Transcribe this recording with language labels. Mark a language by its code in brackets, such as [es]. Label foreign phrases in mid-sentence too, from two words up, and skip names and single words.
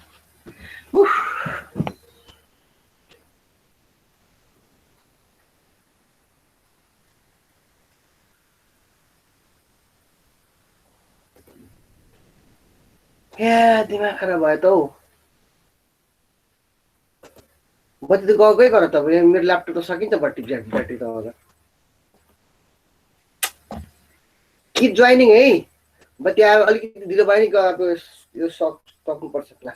[ne] उफ. या दिमाग खराब भयो त हौ. बत्ती त गएकै गर त. मेरो ल्यापटप त सकिन्छ ब्याट्री त अब. [en] Keep joining है. [ne] बत्ती आयो अलिकति ढिलो भयो नि अब यो सक्नुपर्छ क्लास.